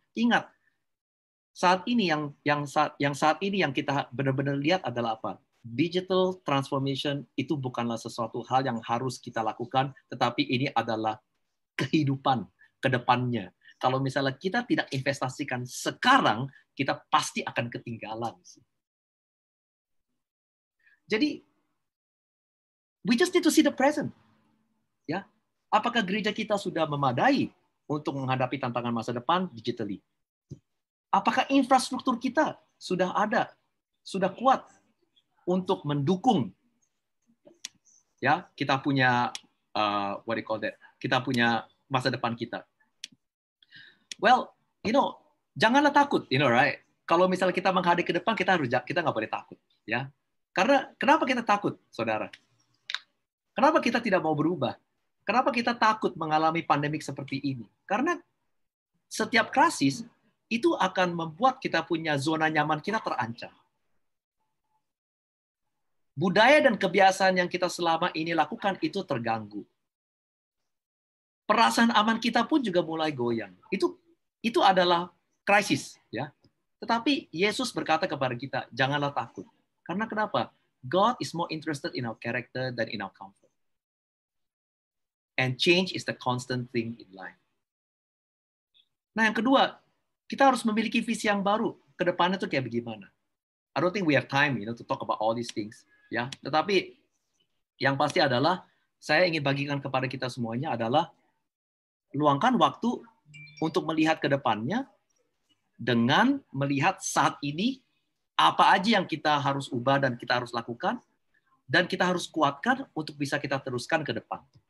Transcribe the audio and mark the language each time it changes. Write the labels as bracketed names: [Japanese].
[Indonesian] Ingat, saat ini yang saat ini yang kita benar-benar lihat adalah apa? Digital transformation itu bukanlah sesuatu hal yang harus kita lakukan, tetapi ini adalah kehidupan ke depannya. Kalau misalnya kita tidak investasikan sekarang, kita pasti akan ketinggalan. Jadi, [English] we just need to see the present. [Indonesian] Ya, apakah gereja kita sudah memadai untuk menghadapi tantangan masa depan digitally? Apakah infrastruktur kita sudah ada, sudah kuat untuk mendukung? Ya, kita punya [English] what do you call that? [Indonesian] Kita punya masa depan kita. Well, janganlah takut, right? Kalau misalnya kita menghadapi ke depan, kita nggak boleh takut, ya. Karena kenapa kita takut, saudara? Kenapa kita tidak mau berubah? Kenapa kita takut mengalami pandemik seperti ini? Karena setiap krisis itu akan membuat kita punya zona nyaman kita terancam. Budaya dan kebiasaan yang kita selama ini lakukan itu terganggu. Perasaan aman kita pun juga mulai goyang. Itu adalah krisis, ya. Tetapi Yesus berkata kepada kita, janganlah takut. Karena kenapa? [English] God is more interested in our character than in our comfort. And change is the constant thing in life. [Indonesian] Nah, yang kedua, kita harus memiliki visi yang baru. Ke depannya itu kayak bagaimana? [English] I don't think we have time, to talk about all these things. [Indonesian] Ya, tetapi yang pasti adalah saya ingin bagikan kepada kita semuanya adalah luangkan waktu untuk melihat ke depannya dengan melihat saat ini apa aja yang kita harus ubah dan kita harus lakukan, dan kita harus kuatkan untuk bisa kita teruskan ke depan.